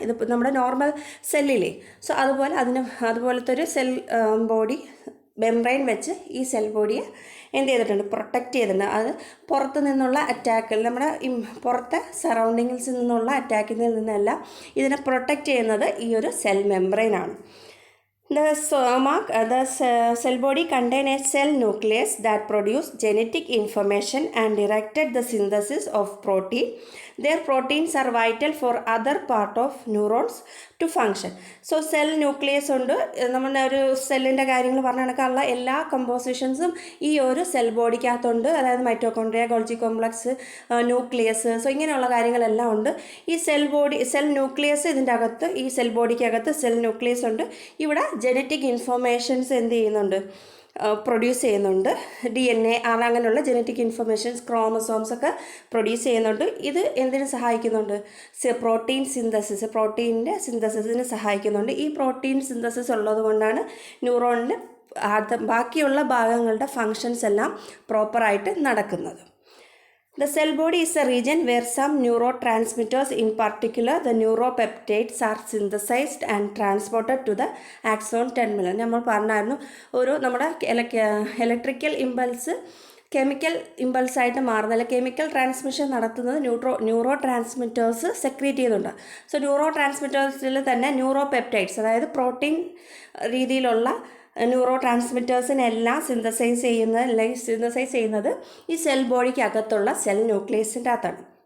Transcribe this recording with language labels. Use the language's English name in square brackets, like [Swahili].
[Malayalam] ഇത് നമ്മുടെ normal സെല്ലില്ലേ, so അതുപോലത്തെ ഒരു സെൽ ബോഡി മെംബ്രെയിൻ വെച്ച് ഈ സെൽ ബോഡിയെ എന്ത് ചെയ്തിട്ടുണ്ട്, പ്രൊട്ടക്റ്റ് ചെയ്തിട്ടുണ്ട്. അത് പുറത്തു നിന്നുള്ള അറ്റാക്കിൽ, നമ്മുടെ പുറത്തെ സറൗണ്ടിങ്സിൽ നിന്നുള്ള അറ്റാക്കിൽ നിന്നെല്ലാം ഇതിനെ പ്രൊട്ടക്റ്റ് ചെയ്യുന്നത് ഈ ഒരു cell മെംബ്രെയിനാണ്. [English] The cell body contain a cell nucleus that produce genetic information and directed the synthesis of protein. Their proteins are vital for other part of neurons to function. [Malayalam] So cell nucleus ഉണ്ട്. നമ്മുടെ ഒരു സെല്ലിൻ്റെ കാര്യങ്ങൾ പറഞ്ഞ കണക്കുള്ള എല്ലാ കമ്പോസിഷൻസും ഈ ഒരു cell ബോഡിക്കകത്തുണ്ട്. അതായത് mitochondria, Golgi complex, nucleus, so ഇങ്ങനെയുള്ള കാര്യങ്ങളെല്ലാം ഉണ്ട്. ഈ സെൽ ന്യൂക്ലിയസ് ഇതിൻ്റെ അകത്ത്, ഈ സെൽ ബോഡിക്കകത്ത് സെൽ ന്യൂക്ലിയസ് ഉണ്ട്. ഇവിടെ ജനറ്റിക് ഇൻഫർമേഷൻസ് എന്ത് ചെയ്യുന്നുണ്ട്, പ്രൊഡ്യൂസ് ചെയ്യുന്നുണ്ട്. DNA അങ്ങനെയുള്ള ജനറ്റിക് ഇൻഫർമേഷൻസ്, ക്രോമസോംസ് ഒക്കെ പ്രൊഡ്യൂസ് ചെയ്യുന്നുണ്ട്. ഇത് എന്തിനു സഹായിക്കുന്നുണ്ട്, പ്രോട്ടീൻ സിന്തസിസ്, പ്രോട്ടീനിൻ്റെ സിന്തസിസിന് സഹായിക്കുന്നുണ്ട്. ഈ പ്രോട്ടീൻ സിന്തസിസ് ഉള്ളത് കൊണ്ടാണ് ന്യൂറോണിൽ ബാക്കിയുള്ള ഭാഗങ്ങളുടെ ഫങ്ഷൻസ് എല്ലാം പ്രോപ്പറായിട്ട് നടക്കുന്നത്. [English] The cell body is a region where some neurotransmitters, in particular the neuropeptides, are synthesized and transported to the axon terminal. [Malayalam] നമ്മൾ പറഞ്ഞായിരുന്നു, നമ്മുടെ ഇലക്ട്രിക്കൽ ഇമ്പൾസ് കെമിക്കൽ ഇമ്പൾസായിട്ട് മാറുന്നില്ല. കെമിക്കൽ ട്രാൻസ്മിഷൻ നടത്തുന്നത് ന്യൂറോ ട്രാൻസ്മിറ്റേഴ്സ് സെക്രീറ്റ് ചെയ്യുന്നുണ്ട്. സോ ന്യൂറോ ട്രാൻസ്മിറ്റേഴ്സിൽ തന്നെ ന്യൂറോപെപ്റ്റൈഡ്സ്, അതായത് protein രീതിയിലുള്ള neuro ട്രാൻസ്മിറ്റേഴ്സിനെല്ലാം synthesise ചെയ്യുന്നത് ഈ സെൽ ബോഡിക്ക് അകത്തുള്ള സെൽ ന്യൂക്ലിയസിൻ്റെ അകത്താണ്.